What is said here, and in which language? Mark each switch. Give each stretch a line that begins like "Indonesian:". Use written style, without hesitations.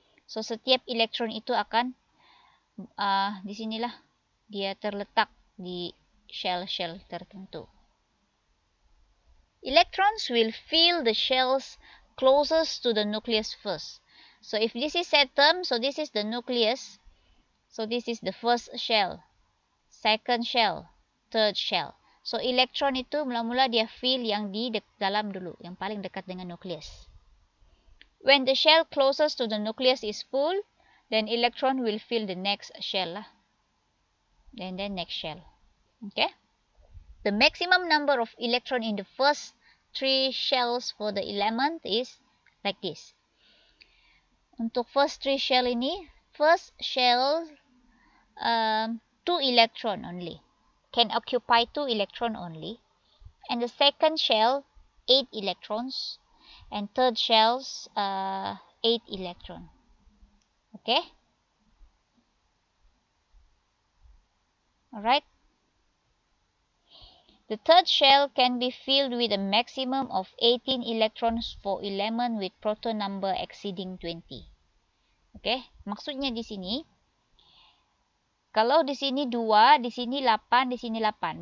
Malay: So, setiap elektron itu akan di sinilah dia terletak di shell-shell tertentu.
English: Electrons will fill the shells closest to the nucleus first. So, if this is atom, so this is the nucleus. So, this is the first shell, second shell, third shell.
Malay: So, elektron itu mula-mula dia fill yang di dalam dulu, yang paling dekat dengan nucleus.
English: When the shell closest to the nucleus is full, then electron will fill the next shell lah. Then next shell. Okay? The maximum number of electron in the first 3 shells for the element is like this. Untuk first 3 shell ini, first shell 2 electron only. Can occupy 2 electron only. And the second shell 8 electrons. And third shells 8 electron. Okay? Alright? The third shell can be filled with a maximum of 18 electrons for element with proton number exceeding 20.
Malay: Okay, maksudnya di sini, kalau di sini 2, di sini 8, di sini 8.